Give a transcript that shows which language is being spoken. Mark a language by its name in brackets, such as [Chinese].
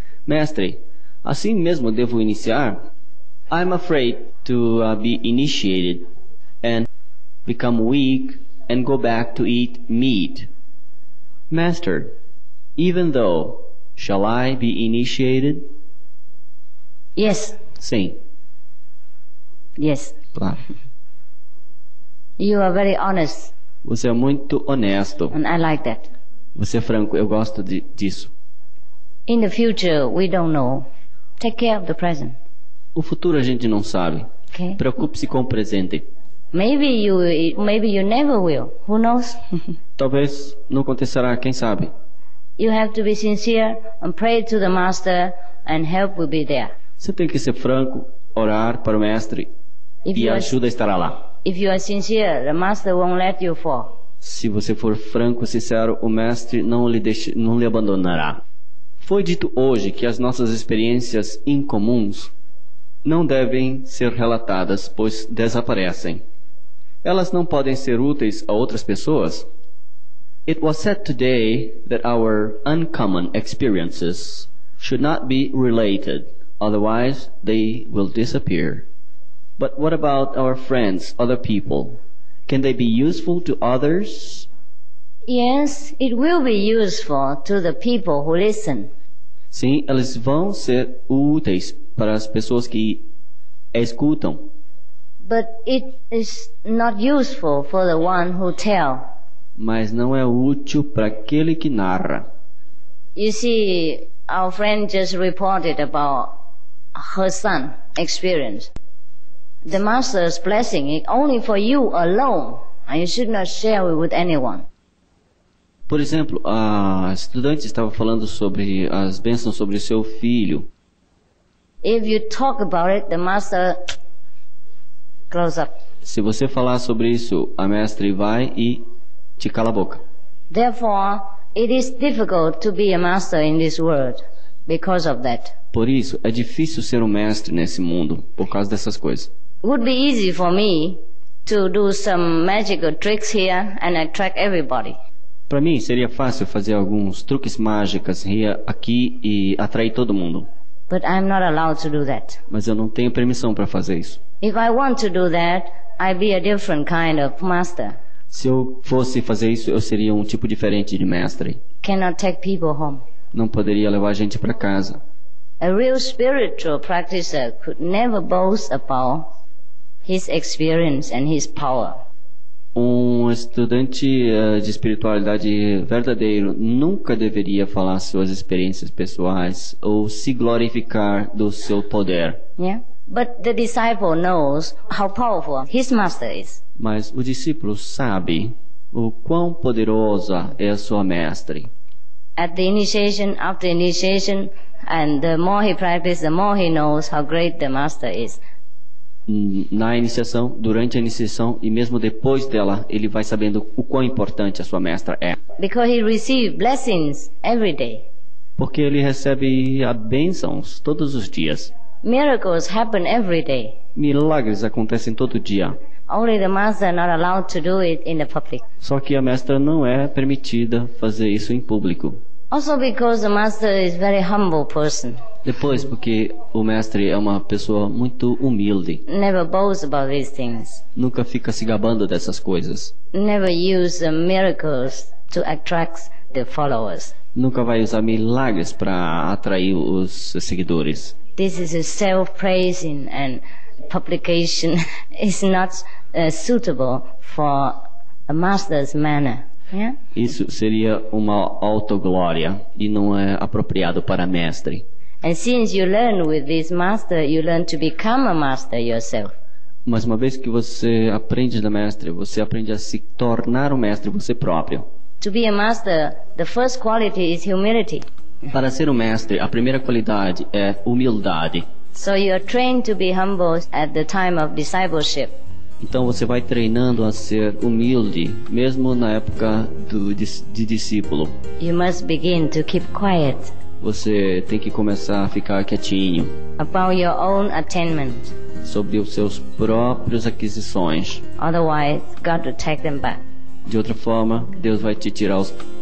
[Portuguese] Mestre, assim mesmo devo iniciar? [English] I'm afraid to be initiated and become weak and go back to eat meat. Master, even though, shall I be initiated? Yes. [Portuguese] Sim. [English] Yes. [Portuguese] Claro. [English] You are very honest. [Portuguese] Você é muito honesto. [English] And I like that. [Portuguese] Você é franco, eu gosto disso. [English] In the future, we don't know. Take care of the present. [Portuguese] O futuro a gente não sabe. [English] Okay. [Portuguese] Preocupe-se com o presente. [English] Maybe you never will. Who knows? [Portuguese] Talvez não acontecerá, quem sabe. [English] You have to be sincere and pray to the master and help will be there. [Portuguese] Você tem que ser franco, orar para o mestre e a ajuda estará lá. [English] If you are sincere, the master won't let you fall. [Portuguese] Se você for franco e sincero, o mestre não lhe abandonará. Foi dito hoje que as nossas experiências incomuns não devem ser relatadas, pois desaparecem. Elas não podem ser úteis a outras pessoas. [English] It was said today that our uncommon experiences should not be related, otherwise they will disappear. But what about our friends, other people? Can they be useful to others? Yes, it will be useful to the people who listen. [Portuguese] Sim, elas vão ser úteis para as pessoas que escutam. [English] But it is not useful for the one who tells. [Portuguese] Mas não é útil para aquele que narra. [English] You see, our friend just reported about her son experience. The master's blessing is only for you alone. and you should not share it with anyone. [Portuguese] Por exemplo, a estudante estava falando sobre as bênçãos sobre o seu filho. [English] If you talk about it, the master close up. [Portuguese] Se você falar sobre isso, a mestre vai e te cala a boca. [English] Therefore, it is difficult to be a master in this world because of that. [Portuguese] Por isso, é difícil ser um mestre nesse mundo, por causa dessas coisas. [English] It would be easy for me to do some magical tricks here and attract everybody. [Portuguese] Para mim, seria fácil fazer alguns truques mágicos aqui e atrair todo mundo. [English] But I'm not allowed to do that. [Portuguese] Mas eu não tenho permissão para fazer isso. [English] If I want to do that, I'd be a different kind of master. [Portuguese] Se eu fosse fazer isso, eu seria um tipo diferente de mestre. [English] Cannot take people home. [Portuguese] Não poderia levar a gente para casa. [English] A real spiritual practitioner could never boast about his experience and his power. [Portuguese] Estudante de espiritualidade verdadeiro nunca deveria falar suas experiências pessoais ou se glorificar do seu poder. [English] Yeah? But the disciple knows how powerful his master is. [Portuguese] Mas o discípulo sabe o quão poderosa é a sua mestre. [English] At the initiation, after initiation, and the more he practices, the more he knows how great the master is. [Portuguese] Na iniciação, durante a iniciação e mesmo depois dela, ele vai sabendo o quão importante a sua mestra é. [English] Because he receives blessings every day. [Portuguese] Porque ele recebe bênçãos todos os dias. [English] Miracles happen every day. [Portuguese] Milagres acontecem todo dia. [English] Only the master not allowed to do it in the public. [Portuguese] Só que a mestra não é permitida fazer isso em público. [English] Also because the master is very humble person. [Portuguese] Depois, porque o mestre é uma pessoa muito humilde. [English] Never boast about these things. [Portuguese] Nunca fica se gabando dessas coisas. [English] Never use miracles to attract the followers. [Portuguese] Nunca vai usar milagres para atrair os seguidores. [English] This is a self-praising and publication is not suitable for a master's manner. Yeah? [Portuguese] Isso seria uma autoglória e não é apropriado para mestre. [English] And since you learn with this master, you learn to become a master yourself. [Portuguese] Mas uma vez que você aprende da mestre, você aprende a se tornar um mestre você próprio. [English] To be a master, the first quality is humility. [Portuguese] Para ser um mestre, a primeira qualidade é humildade. [English] So you are trained to be humble at the time of discipleship. [Portuguese] Então você vai treinando a ser humilde, mesmo na época de discípulo. [English] You must begin to keep quiet. [Portuguese] Você tem que começar a ficar quietinho. [English] About your own attainment. [Portuguese] Sobre os seus próprios aquisições. [English] Otherwise, God will take them back. [Portuguese] De outra forma, Deus vai te tirar os